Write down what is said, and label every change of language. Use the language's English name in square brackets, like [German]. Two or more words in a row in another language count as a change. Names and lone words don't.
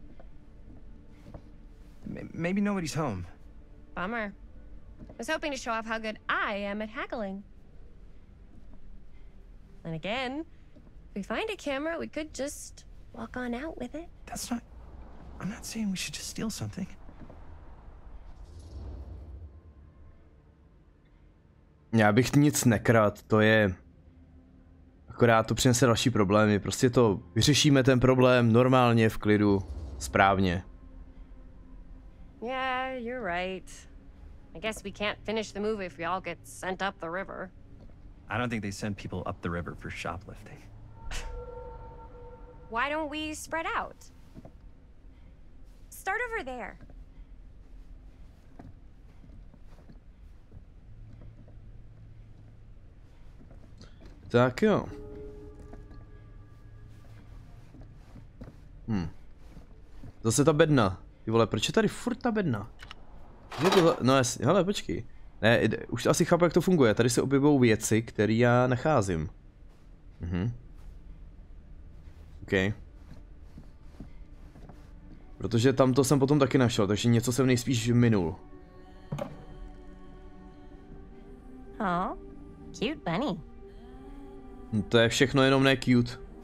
[English] Maybe nobody's home. Bummer. I was hoping to show off how good I am at haggling. And again, if we find a camera, we could just walk on out with it. That's not... I'm not saying we should just steal something. [Czech] Já bych nic nekradl, to je... Akorát to přinese další problémy, prostě to vyřešíme ten problém normálně, v klidu, správně. [English] Yeah, you're right. I guess we can't finish the movie if we all get sent up the river. I don't think they send people up the river for shoplifting. Why don't we spread out? Start over there. [Czech] Tak jo. Zase ta bedna. Ty vole, proč je tady furt ta bedna? No jasně, hele, počkej. Ne, už asi chápu, jak to funguje. Tady se objevují věci, které já nacházím. OK. Protože tamto jsem potom taky našel, takže něco jsem nejspíš minul. [English] Oh, cute bunny. [Czech] No to je všechno jenom ne cute.